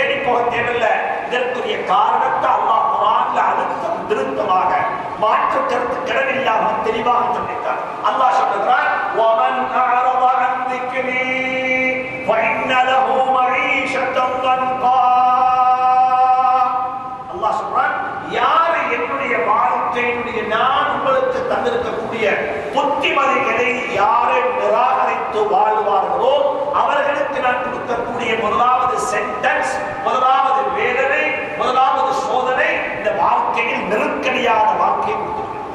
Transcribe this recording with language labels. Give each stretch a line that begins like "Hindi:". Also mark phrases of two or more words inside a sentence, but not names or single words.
Tamil: போக தேவையில்லை. இதற்குரிய காரணத்தை அல்லாஹ் குர்ஆன்ல அழுத்தம் திருத்தமாக மாற்று கருத்து கிடவில்லாம தெளிவாக சொல்லிட்டார். அல்லாஹ் சொல்லுகிறார்,
Arabic: وَمَنْ أَعْرَضَ عَنْ ذِكْرِي فَإِنَّ لَهُ مَعِيشَةً ضَنْكًا.
Tamil: அல்லாஹ் சொல்றான், யார் என்னுடைய வாழ்க்கையினுடைய நான் உங்களுக்கு தந்திருக்கக்கூடிய புத்திமதிகளை யாரை நிராகரித்து வாழ்வார்களோ அவர்களுக்கு நான் கொடுக்கக்கூடிய முதலாவது சென்டென்ஸ், முதலாவது வேதனை, முதலாவது சோதனை, இந்த வாழ்க்கையில் நெருக்கடியான வாழ்க்கையை கொடுத்திருக்கிறது.